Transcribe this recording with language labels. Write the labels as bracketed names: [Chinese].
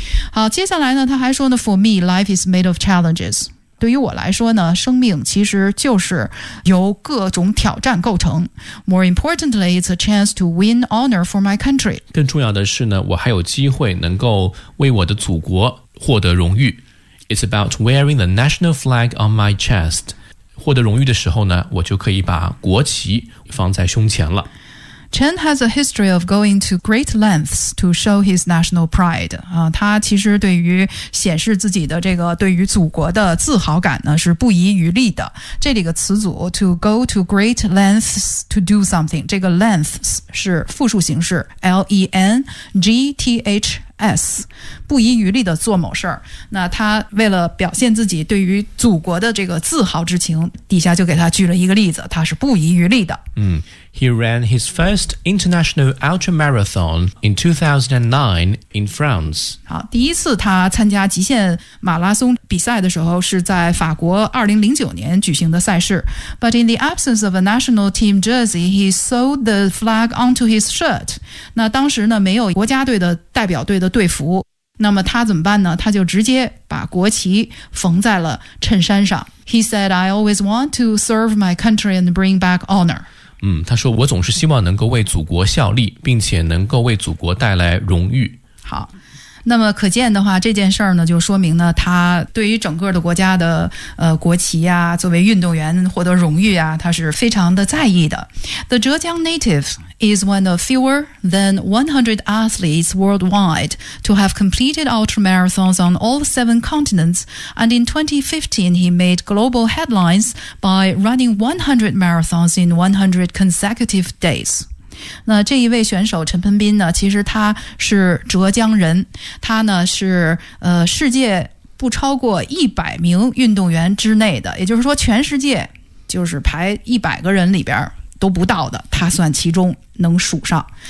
[Chinese] 好，接下来呢他还说呢 [English] for me life is made of challenges， [Chinese] 对于我来说呢生命其实就是由各种挑战构成。 [English] More importantly it's a chance to win honor for my country， [Chinese] 更重要的是呢我还有机会能够为我的祖国获得荣誉。 [English] It's about wearing the national flag on my chest. [Chinese] 获得荣誉的时候呢，我就可以把国旗放在胸前了。 [English] Chen has a history of going to great lengths to show his national pride. [Chinese] 他其实对于显示自己的这个对于祖国的自豪感呢是不遗余力的。这里的词组 [English] to go to great lengths to do something， [Chinese] 这个 lengths 是复数形式 L-E-N-G-T-H。 S， 不遗余力的做某事儿。那他为了表现自己对于祖国的这个自豪之情，底下就给他举了一个例子，他是不遗余力的。 [English] He ran his first international ultramarathon in 2009 in France. [Chinese] 好，第一次他参加极限马拉松比赛的时候是在法国2009年举行的赛事。 [English] But in the absence of a national team jersey, he sewed the flag onto his shirt. [Chinese] 那当时呢没有国家队的代表队的队服，那么他怎么办呢？他就直接把国旗缝在了衬衫上。 [English] He said, I always want to serve my country and bring back honor. [Chinese] 他说我总是希望能够为祖国效力，并且能够为祖国带来荣誉。好，那么可见的话这件事儿呢就说明呢他对于整个的国家的国旗啊，作为运动员获得荣誉啊，他是非常的在意的。 [English] The Zhejiang native is one of fewer than 100 athletes worldwide to have completed ultramarathons on all seven continents, and in 2015 he made global headlines by running 100 marathons in 100 consecutive days。 [Chinese] 那这一位选手陈鹏斌呢，其实他是浙江人，他呢是世界不超过100名运动员之内的，也就是说全世界就是排100个人里边都不到的，他算其中能数上。